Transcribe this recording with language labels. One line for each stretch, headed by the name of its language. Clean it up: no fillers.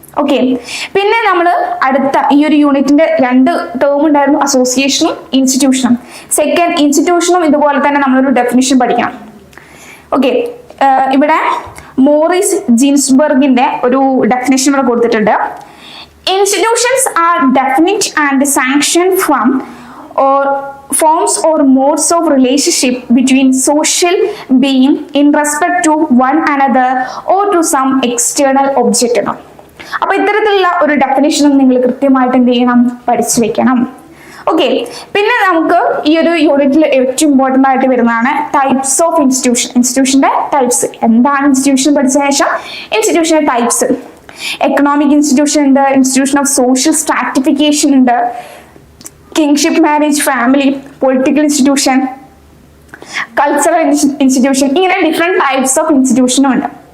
Malayalam: Okay, പിന്നെ നമ്മൾ അടുത്ത ഈ ഒരു യൂണിറ്റിന്റെ 2 ടേം ഉണ്ടായിരുന്നു, അസോസിയേഷനും ഇൻസ്റ്റിറ്റ്യൂഷനും. സെക്കൻഡ് ഇൻസ്റ്റിറ്റ്യൂഷനും ഇതുപോലെ തന്നെ നമ്മളൊരു ഡെഫിനിഷൻ പഠിക്കണം. ഓക്കെ, ഇവിടെ മോറിസ് ജിൻസ്ബർഗിന്റെ ഒരു ഡെഫിനിഷൻ ഇവിടെ കൊടുത്തിട്ടുണ്ട്.
English: Institutions are definite and sanctioned from or forms or modes of relationship between social being in respect to one another or to some external object.
Malayalam: അപ്പൊ ഇത്തരത്തിലുള്ള ഒരു ഡെഫിനിഷനും നിങ്ങൾ കൃത്യമായിട്ട് എന്ത് ചെയ്യണം, പഠിച്ചു വെക്കണം. ഓക്കെ, പിന്നെ നമുക്ക് ഈ ഒരു യൂണിറ്റിൽ ഏറ്റവും ഇമ്പോർട്ടൻ്റ് ആയിട്ട് വരുന്നതാണ് ടൈപ്സ് ഓഫ് ഇൻസ്റ്റിറ്റ്യൂഷൻ. ഇൻസ്റ്റിറ്റ്യൂഷന്റെ ടൈപ്സ് എന്താണ്, ഇൻസ്റ്റിറ്റ്യൂഷൻ പഠിച്ച ശേഷം ഇൻസ്റ്റിറ്റ്യൂഷന്റെ ടൈപ്സ്. എക്കണോമിക് ഇൻസ്റ്റിറ്റ്യൂഷൻ ഉണ്ട്, ഇൻസ്റ്റിറ്റ്യൂഷൻ ഓഫ് സോഷ്യൽ സ്ട്രാറ്റിഫിക്കേഷൻ ഉണ്ട്, kingship marriage family, political institution, cultural institution, ഇങ്ങനെ ഡിഫറെന്റ് ടൈപ്സ് ഓഫ് ഇൻസ്റ്റിറ്റ്യൂഷനും ഉണ്ട്.